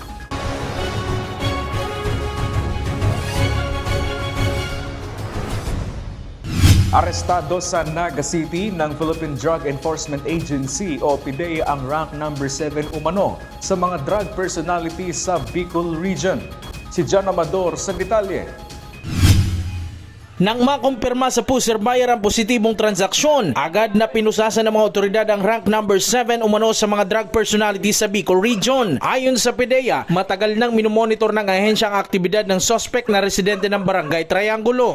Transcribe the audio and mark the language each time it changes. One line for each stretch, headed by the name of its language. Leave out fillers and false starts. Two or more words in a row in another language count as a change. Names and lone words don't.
Filipino: Arestado sa Naga City ng Philippine Drug Enforcement Agency o PDEA ang
English: rank number 7
Filipino: umano sa mga
English: drug personalities
Filipino: sa Bicol Region. Si John Amador sa detalye. Nang makumpirma sa
English: pusher buyer
Filipino: ang positibong transaksyon, agad na pinusasan ng mga otoridad ang
English: rank number 7
Filipino: umano sa mga
English: drug personalities
Filipino: sa Bicol Region. Ayon sa PDEA, matagal nang minomonitor ng ahensya ang aktibidad ng suspect na residente ng Barangay Triangulo.